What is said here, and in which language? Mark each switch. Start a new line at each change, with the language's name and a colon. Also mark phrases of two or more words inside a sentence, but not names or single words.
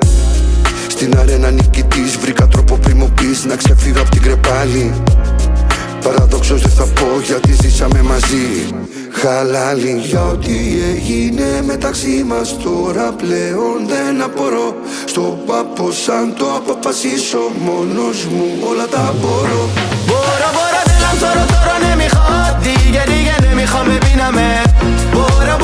Greek: Στην αρένα νικητής βρήκα τρόπο πριν μου πεις να ξεφύγω απ' την κρεπάλη. Παραδόξως δεν θα πω γιατί ζήσαμε μαζί. Χαλάλι για ό,τι έγινε μεταξύ μας. Τώρα πλέον δεν απορώ. Στο πάπος αν το αποφασίσω μόνος μου όλα τα μπορώ.
Persian: برو دلم تو رو نمیخواد. دیگه نمیخوام ببینمت.